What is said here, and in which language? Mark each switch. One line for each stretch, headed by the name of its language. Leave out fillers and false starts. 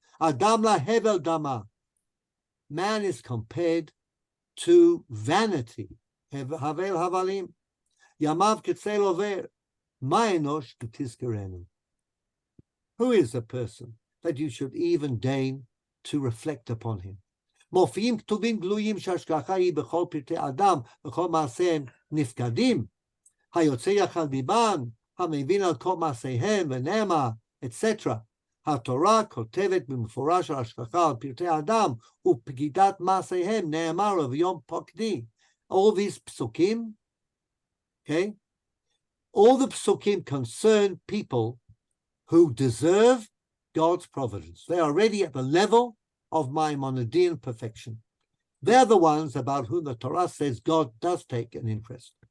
Hebrew: Adam la hevel dama,
English: man is compared to vanity.
Hebrew: Havel havalim, yamav ketzel over, ma enosh v'tizkerenu.
English: Who is a person that you should even deign to reflect upon him?
Hebrew: מופיעים כתובים גלויים שהשגחה היא בכל פרטי אדם, בכל מעשיהם נפקדים, היוצא יחד ליבם, המבין על כל מעשיהם ונאמר, etc. התורה כותבת במפורש על השגחה על פרטי האדם ופקידת מעשיהם, נאמר לו ביום פוקדי.
English: All these psukim, okay, all the psukim concern people who deserve God's providence. They are already at the level of Maimonidean perfection. They're the ones about whom the Torah says God does take an interest.